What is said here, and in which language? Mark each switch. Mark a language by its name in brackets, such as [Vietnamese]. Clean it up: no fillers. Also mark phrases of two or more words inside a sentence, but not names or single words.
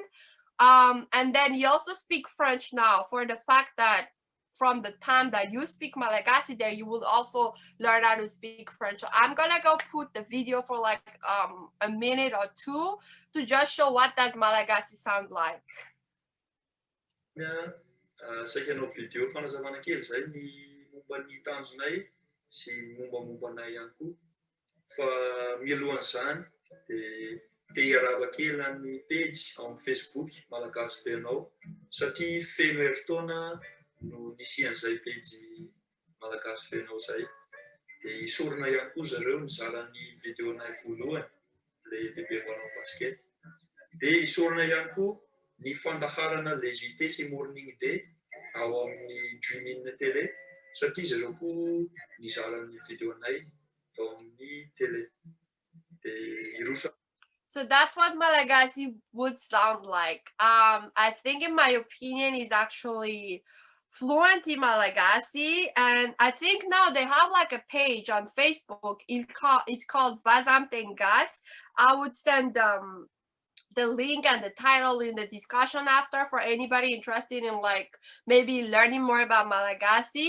[English] And then he also speaks French now, for the fact that from the time that you speak Malagasy there, you will also learn how to speak French. So I'm gonna go put the video for like a minute or two to just show what does Malagasy sound like. [Malagasy] Saika hanao video fanazavana kely zay ny momba ny tanjonay sy mombamombanay ihany koa. Fa mialohan'izany dia te hiarahaba kely amin'ny page amin'ny Facebook Malagasy fenao satria feno herintaona no nisian'izay page Malagasy fenao zay. Dia isorona ihany koa zareo nizara ny videonay voalohany ilay bebe manao basket. Dia isorona ihany koa ny fandaharana [French] le JT [Malagasy] sy [English] morning day [Malagasy] ao amin'ny Dreaming télé satria zareo koa nizara ny videonay tao amin'ny télé. Dia irosa. [English] So that's what Malagasy would sound like. I think, in my opinion, is actually fluent in Malagasy, and I think now they have like a page on Facebook. It's called Vasim Tengas. I would send the link and the title in the discussion after for anybody interested in like maybe learning more about Malagasy.